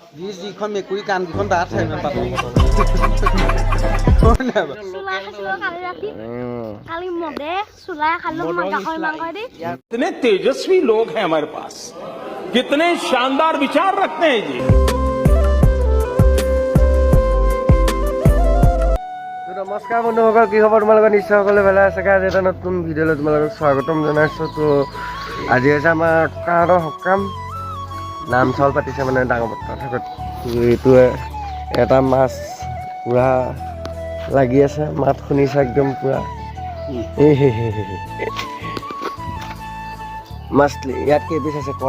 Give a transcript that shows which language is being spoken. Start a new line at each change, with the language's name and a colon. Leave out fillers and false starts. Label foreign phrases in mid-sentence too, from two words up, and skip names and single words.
Assamese: যিখন মেকুৰী কাণকেইখন তাত চাই ইমান পাতল
Hindi: कितने तेजस्वी लोग हैं हमारे पास कितने शानदार विचार रखते हैं जी
Assamese: নমস্কাৰ বন্ধুসকল কি খবৰ তোমালোকৰ নিশ্চয় সকলে ভালে আছে আজি এটা নতুন ভিডিঅ'লৈ তোমালোকক স্বাগতম জনাইছোঁ তো আজি হৈছে আমাৰ ককাহঁতৰ সকাম নাম চাউল পাতিছে মানে ডাঙৰ পথাৰত এইটোৱে এটা মাছ পুৰা লাগি আছে মাত শুনিছে একদম পুৰা মাছ ইয়াত কেইপিচ আছে ক